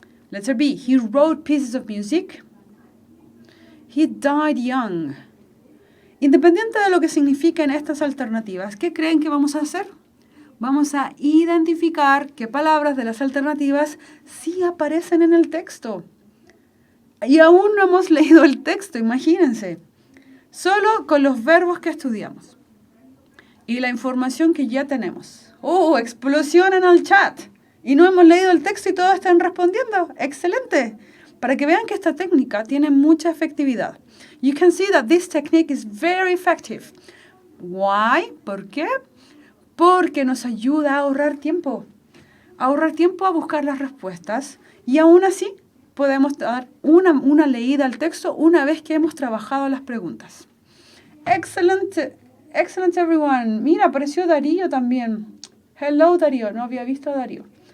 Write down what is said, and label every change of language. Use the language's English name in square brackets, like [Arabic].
[English] Letter B, he wrote pieces of music. He died young. [Spanish] Independiente de lo que signifiquen estas alternativas, ¿qué creen que vamos a hacer? Vamos a identificar qué palabras de las alternativas sí aparecen en el texto. Y aún no hemos leído el texto, imagínense. Solo con los verbos que estudiamos. Y la información que ya tenemos. ¡Oh, explosión en el chat! Y no hemos leído el texto y todos están respondiendo. ¡Excelente! Para que vean que esta técnica tiene mucha efectividad. [English] You can see that this technique is very effective. Why? [Spanish] ¿Por qué? Porque nos ayuda a ahorrar tiempo. Ahorrar tiempo a buscar las respuestas. Y aún así podemos dar una leída al texto una vez que hemos trabajado las preguntas. Excelente. [English] Excellent, everyone. [Spanish] Mira, apareció Darío también. [English] Hello, [Spanish] Darío. No había visto a Darío.